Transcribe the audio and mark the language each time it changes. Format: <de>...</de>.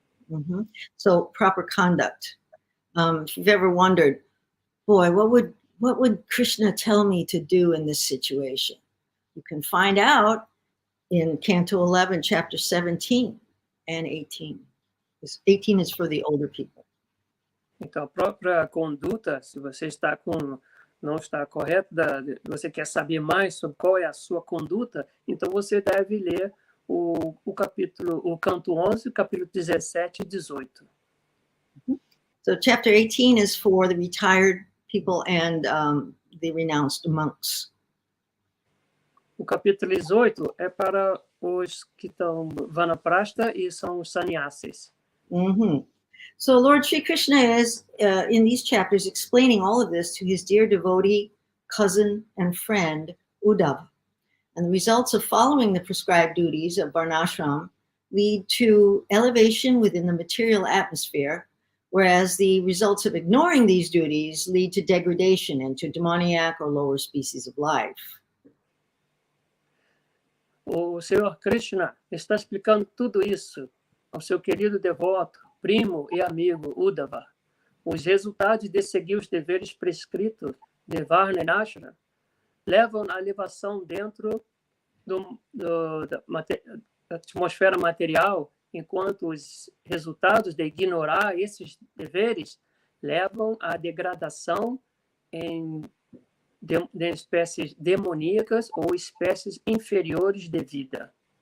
<en>Mm-hmm. So proper conduct. If you've ever wondered, boy, what would Krishna tell me to do in this situation? You can find out in Canto 11, chapter 17 and 18. This 18 is for the older people.</en> <pt>Então, a própria conduta, se você não está correto, você quer saber mais sobre qual é a sua conduta, então você deve ler o canto 11, capítulo 17 e 18.</pt> <en>So chapter 18 is for the retired people and the renounced monks.</en> <pt>O capítulo 18 é para os que estão vanaprastha e são os sannyasis. Mm-hmm.</pt> <en>So Lord Sri Krishna is, in these chapters, explaining all of this to his dear devotee, cousin, and friend, Uddhava. And the results of following the prescribed duties of Varnashram lead to elevation within the material atmosphere, whereas the results of ignoring these duties lead to degradation into demoniac or lower species of life.</en> <pt>O Senhor Krishna está explicando tudo isso ao seu querido devoto, primo e amigo Uddhava. Os resultados de seguir os deveres prescritos de Varnashram levam à elevação dentro da atmosfera material, enquanto os resultados de ignorar esses deveres levam à degradação de espécies demoníacas ou espécies inferiores de vida.</pt>